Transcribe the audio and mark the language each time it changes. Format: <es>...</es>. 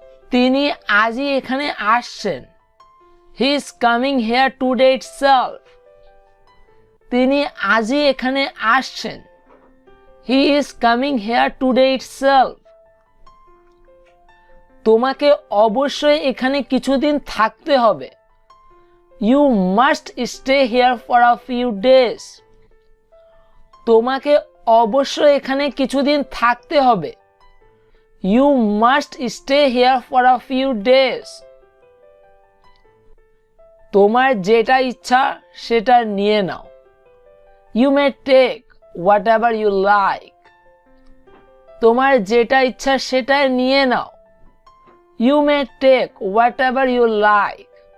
<bn>তিনি আজই এখানে আসছেন।</bn> <en>He is coming here today itself.</en> <bn>তিনি আজই এখানে আসছেন।</bn> <en>He is coming here today itself.</en> <bn>তোমাকে অবশ্যই এখানে কিছুদিন থাকতে হবে।</bn> <en>You must stay here for a few days.</en> <bn>তোমাকে অবশ্যই এখানে কিছুদিন থাকতে হবে।</bn> <en>You must stay here for a few days.</en> <bn>তোমার যেটা ইচ্ছা সেটা নিয়ে নাও।</bn> <en>You may take whatever you like.</en> <bn>তোমার যেটা ইচ্ছা সেটা নিয়ে নাও।</bn> <en>You may take whatever you like.</en>